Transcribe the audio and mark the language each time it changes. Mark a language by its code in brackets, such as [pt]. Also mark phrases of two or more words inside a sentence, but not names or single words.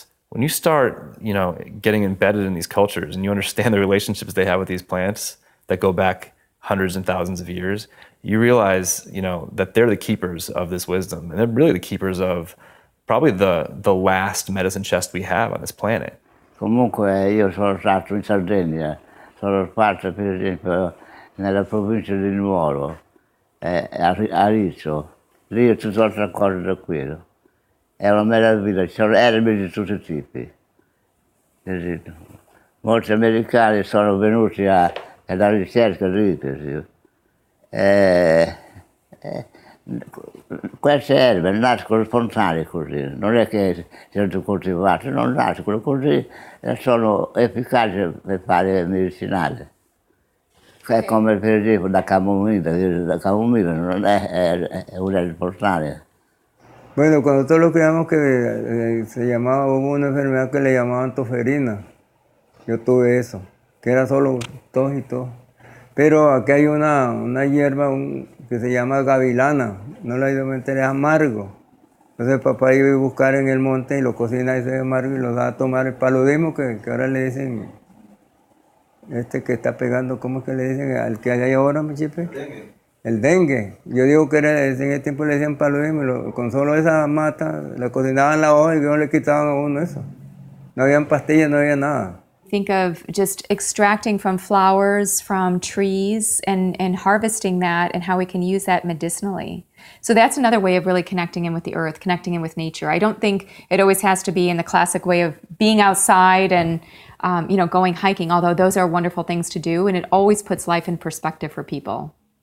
[en] When you start, getting embedded in these cultures and you understand the relationships they have with these plants that go back hundreds and thousands of years, you realize, that they're the keepers of this wisdom, and they're really the keepers of probably the last medicine chest we have on this planet. [it] Comunque io sono stato in Sardegna, sono stato per esempio nella provincia di Nuoro, a Rizzo, lì è tutto altra cosa da quello. È una meraviglia, ci sono erbe di tutti i tipi. Molti americani sono venuti alla ricerca lì, per esempio. Queste erbe nascono spontanee così, non è che siano coltivate, non nascono così e sono efficaci per fare medicinale. È come per esempio la camomilla non è una spontanea. [es] Bueno, cuando todos lo creíamos que se llamaba, hubo una enfermedad que le llamaban toferina. Yo tuve eso, que era solo tos y tos. Pero aquí hay una hierba que se llama gavilana, no la he ido a meter, es amargo. Entonces papá iba a buscar en el monte y lo cocina ese amargo y lo da a tomar el paludismo, que ahora le dicen, que está pegando, ¿cómo es que le dicen al que hay ahora, mi chipe? El dengue. Yo digo que en ese tiempo le decían paludismo, con solo esa mata, le cocinaban la hoja y no le quitaban a uno eso. No habían pastillas, no había nada. [en] Think of just extracting from flowers, from trees, and harvesting that, and how we can use that medicinally. So that's another way of really connecting in with the earth, connecting in with nature. I don't think it always has to be in the classic way of being outside and going hiking, although those are wonderful things to do, and it always puts life in perspective for people.